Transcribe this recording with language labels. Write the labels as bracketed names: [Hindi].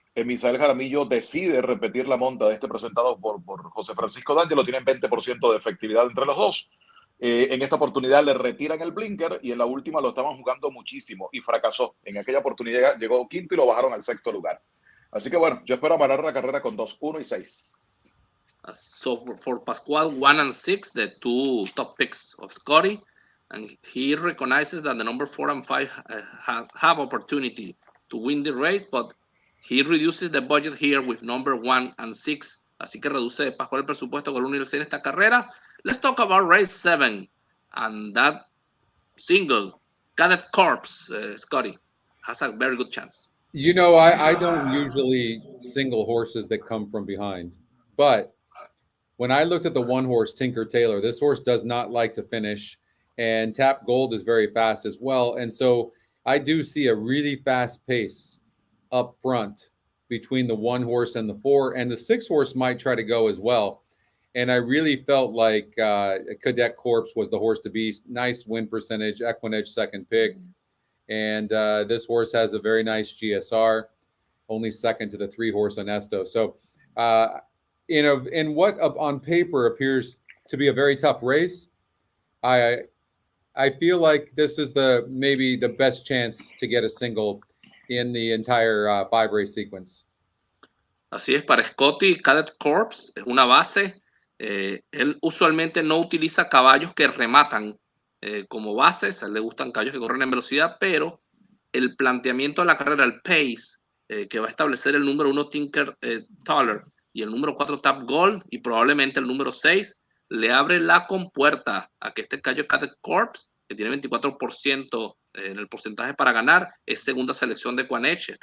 [Spanish] Misael Jaramillo decide repetir la monta de este presentado por José Francisco D'Angelo, tienen 20% de efectividad entre los dos. En esta oportunidad le retiran el blinker y en la última lo estaban jugando muchísimo y fracasó. En aquella oportunidad llegó quinto y lo bajaron al 6º lugar. Así que bueno, yo espero amarrar la carrera con 2, 1 y 6. [English] So for Pascual, 1 and 6, the 2 top picks of Scotty, and he recognizes that the number 4 and 5 have opportunity to win the race, but he reduces the budget here with number 1 and 6. [Spanish] Así que reduce Pascual el presupuesto con el 1 y el 6 en esta carrera. [English] Let's talk about race 7 and that single Cadet Corps, Scotty, has a very good chance. You know, I don't usually single horses that come from behind, but when I looked at the 1 horse Tinker Tailor, this horse does not like to finish, and Tap Gold is very fast as well. And so I do see a really fast pace up front between the 1 horse and the 4, and the 6 horse might try to go as well. And I really felt like Cadet Corps was the horse to beat. Nice win percentage, EquinEdge second pick. And this horse has a very nice GSR, only second to the 3 horse Esta. So, in what on paper appears to be a very tough race, I feel like this is maybe the best chance to get a single in the entire 5 race sequence. [Spanish] Así es, para Scotty, Cadet Corps es una base. Él usualmente no utiliza caballos que rematan como bases. A él le gustan caballos que corren en velocidad, pero el planteamiento de la carrera, el pace que va a establecer el número 1 Tinker Tailor y el número 4 Tap Gold y probablemente el número 6 le abre la compuerta a que este caballo Cadet Corps, que tiene 24% en el porcentaje para ganar, es segunda selección de EquinEdge.